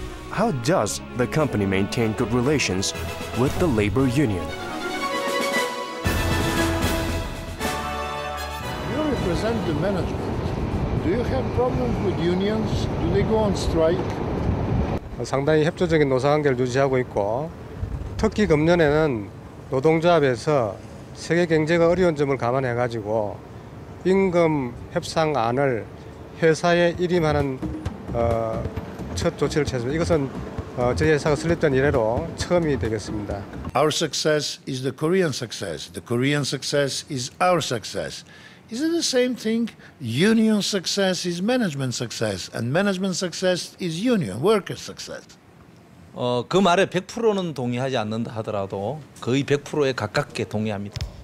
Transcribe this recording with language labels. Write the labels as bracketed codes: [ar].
[en] How does the company maintain good relations with the labor union? You represent the management. Do you have problems with unions? Do they go on strike? [ko] 상당히 협조적인 노사관계를 유지하고 있고 특히 금년에는 노동조합에서 세계 경제가 어려운 점을 감안해가지고 임금 협상안을 회사에 일임하는 첫 조치를 취했습니다. 이것은 저희 회사가 설립된 이래로 처음이 되겠습니다. [en] Our success is the Korean success. The Korean success is our success. Is it the same thing? Union success is management success, and management success is union, worker success. [ko] 그 말에 100%는 동의하지 않는다 하더라도 거의 100%에 가깝게 동의합니다.